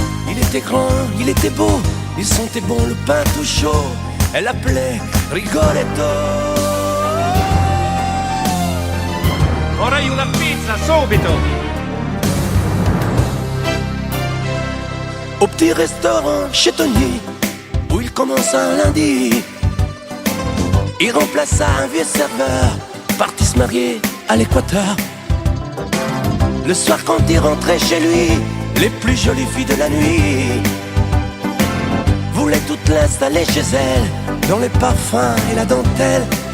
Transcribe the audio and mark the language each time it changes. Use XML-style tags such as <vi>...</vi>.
<fr>Il était grand, il était beau, il sentait bon le pain tout chaud. Elle l'appelait Rigoletto.</fr> <it>Vorrei una pizza, subito!</it> <fr>Au petit restaurant chez Tony, où il commence un lundi, il remplaça un vieux serveur, parti se marier à l'Équateur. Le soir quand il rentrait chez lui, les plus jolies filles de la nuit voulaient toutes l'installer chez elle, dans les parfums et la dentelle.</fr>